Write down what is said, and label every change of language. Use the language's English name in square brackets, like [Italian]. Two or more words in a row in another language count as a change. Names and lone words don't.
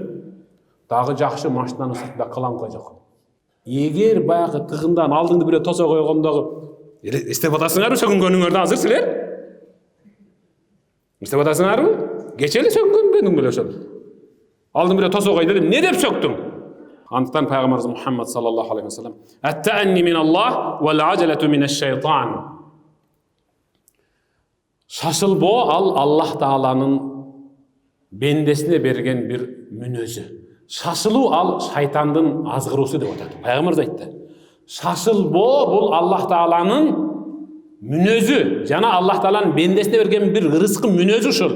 [Kyrgyz] Дагы жакшы машинанын сыртында каламка жок. Эгер баягы тыгындан алдыңды бирөө тосо койгондогу эстеп атасыңарбы, сөгүнгөнүңөрдү азыр силер? Эстеп атасыңарбы? Кече эле сөгүнгөн беле ошол. Алдың бирөө тосо койду деп, не деп сөктүң? Андыктан пайгамбарыбыз [Arabic] Мухаммад صلى الله عليه وسلم: "التأني من الله والعجلة من الشيطان." [Kyrgyz] Шашылбоо ал Аллах Тааланын бендесине берген бир мүнөзү. Шашылуу ал шайтандын азгыруусу деп атат. Пайгамбарыбыз айтты. Шашылбоо бул Аллах Тааланын мүнөзү, жана Аллах Тааланын бендесине берген бир рызкы мүнөзү ушул.